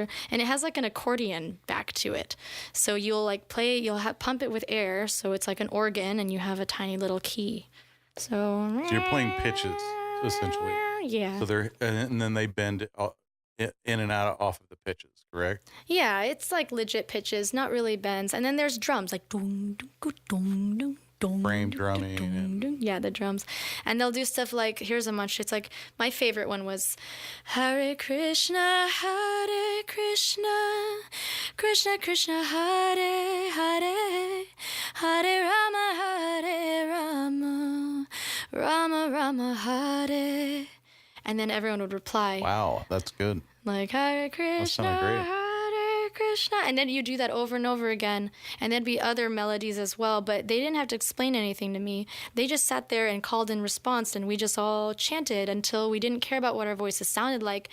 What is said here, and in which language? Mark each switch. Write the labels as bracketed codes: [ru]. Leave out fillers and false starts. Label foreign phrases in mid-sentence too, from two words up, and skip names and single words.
[en] And it has like an accordion back to it. So you'll like pump it with air. So it's like an organ, and you have a tiny little key. So you're playing pitches, essentially. Yeah. So and then they bend in and out off of the pitches, correct? Yeah, it's like legit pitches, not really bends. And then there's drums, like dong, dong, dong, dong, dong, Frame dong, drumming dong, and- dong. Yeah, the drums. And they'll do stuff like, here's a bunch. It's like, my favorite one was Hare Krishna, Krishna Krishna, Hare Hare, Hare Rama, Rama Rama Hare. And then everyone would reply. Wow, that's good. Like, Hare Krishna, great. Hare Krishna. And then you do that over and over again. And there'd be other melodies as well. But they didn't have to explain anything to me. They just sat there and called in response. And we just all chanted until we didn't care about what our voices sounded like.